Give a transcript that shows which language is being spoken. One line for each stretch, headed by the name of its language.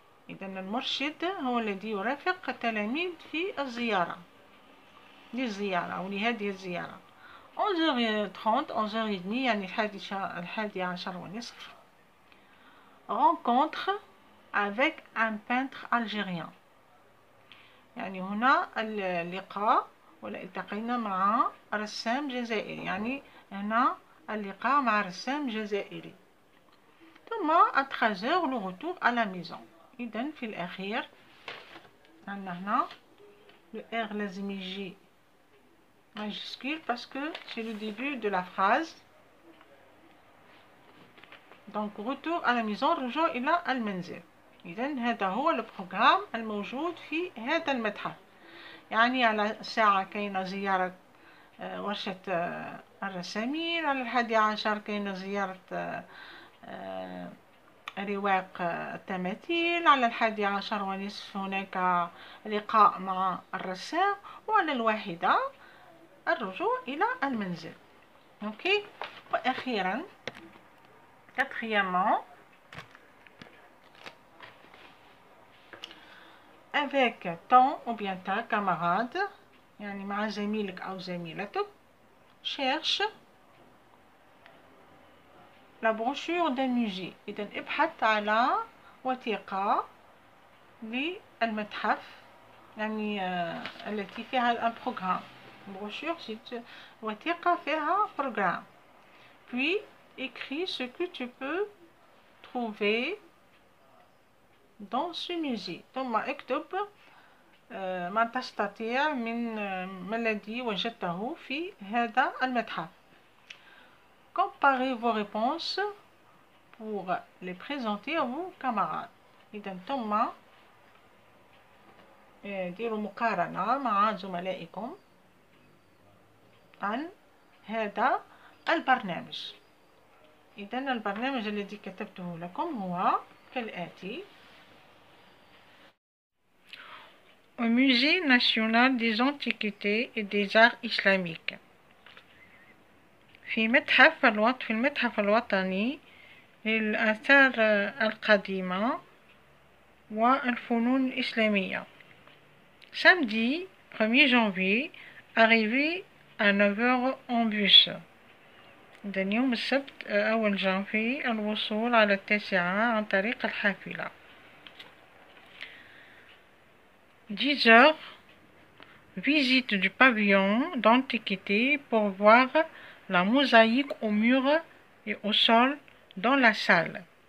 Arabic: إذا المرشد هو الذي يرافق التلاميذ في الزيارة أو لهذه الزيارة. 11h30 11h30 يعني 11:30.
French: rencontre avec un peintre algérien،
Arabic: يعني هنا اللقاء ولا التقينا مع رسام جزائري، يعني هنا اللقاء مع رسام جزائري. ثم
French: à 13h le retour à la maison.
Arabic: إذن في الأخير عندنا هنا
French: le R
Arabic: لازم يجي
French: majuscule parce que c'est le début de la phrase. donc retour à la maison،
Arabic: رجوع إلى المنزل. إذن هذا هو البروغرام الموجود في هذا المتحف. يعني على الساعة كاينة زيارة ورشة الرسامين. على 11 كاينة زيارة رواق التماثيل. على 11:30 هناك لقاء مع الرسام. وعلى 1 الرجوع إلى المنزل. اوكي. وأخيرا
French: quatrièmement avec ton ou bien ta camarade،
Arabic: يعني مع زميلك أو زميلتك.
French: cherche la brochure d'un musée.
Arabic: إذن ابحث على وثيقة للمتحف، يعني التي فيها البروغرام.
French: brochure c'est
Arabic: وثيقة فيها بروغرام.
French: puis écris ce que tu peux trouver dans ce musée.
Arabic: ثم اكتب ما تستطيع من ما الذي وجدته في هذا المتحف.
French: comparez vos réponses pour les présenter à vos camarades.
Arabic: إذن ثم ديروا مقارنة مع زملائكم عن هذا البرنامج. إذن البرنامج الذي كتبته لكم هو كالآتي.
French: au Musée national des antiquités et des arts islamiques.
Arabic: في المتحف الوطني للآثار القديمة والفنون الإسلامية.
French: samedi 1er janvier arrivé à 9h en bus.
Arabic: إذا يوم السبت أول جانفي الوصول على 9 عن طريق الحافلة.
French: 10h visite du pavillon d'antiquité pour voir la mosaïque au mur et au sol dans la salle.